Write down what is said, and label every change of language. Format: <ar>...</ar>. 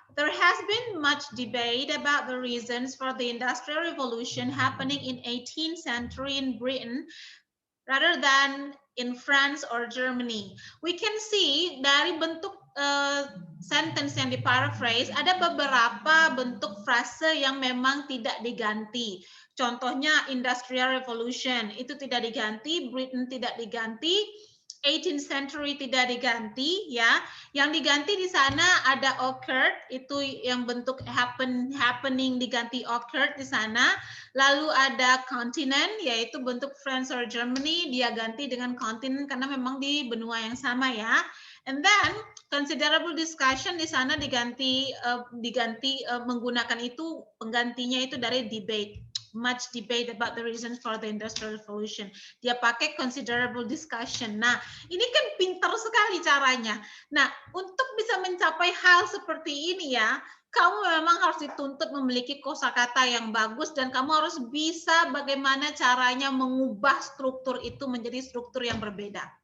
<en>There has been much debate about the reasons for the Industrial Revolution happening in 18th century in Britain rather than in France or Germany. We can see</en> <id>dari bentuk sentence yang diparaphrase ada beberapa bentuk frase yang memang tidak diganti. Contohnya Industrial Revolution itu tidak diganti, Britain tidak diganti. 18th century tidak diganti ya. Yang diganti di sana ada occurred, itu yang bentuk happening diganti occurred di sana. Lalu ada continent, yaitu bentuk France or Germany, dia ganti dengan continent karena memang di benua yang sama ya.</id> <en>And then</en> <id>considerable discussion di sana diganti menggunakan itu, penggantinya itu dari debate.</id> <en>Much debate about the reasons for the Industrial Revolution.</en> <id>Dia pakai considerable discussion. Nah, ini kan pintar sekali caranya. Nah, untuk bisa mencapai hal seperti ini ya, kamu memang harus dituntut memiliki kosakata yang bagus dan kamu harus bisa bagaimana caranya mengubah struktur itu menjadi struktur yang berbeda.</id>